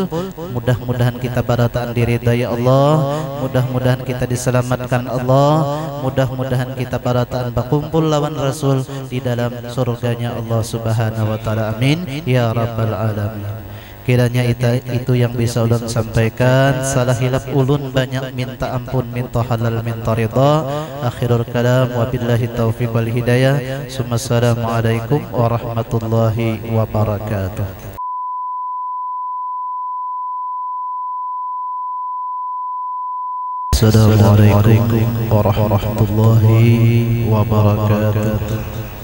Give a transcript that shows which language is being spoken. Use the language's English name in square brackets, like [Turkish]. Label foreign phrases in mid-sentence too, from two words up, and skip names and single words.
[Banjar] Mudah-mudahan kita barataan diridai Allah, mudah-mudahan kita diselamatkan Allah, mudah-mudahan kita barataan bakumpul lawan Rasul di dalam surganya Allah [Arabic] سبحانه وتعالى. آمين يا رب العالمين. [Banjar] Kiranya itu yang bisa ulun sampaikan. Salah hilap ulun banyak minta ampun, minta halal, minta ridha. [Arabic] آخر الكلام وبالله التوفيق والهداية. السلام عليكم ورحمة الله وبركاته. السلام عليكم ورحمة الله وبركاته.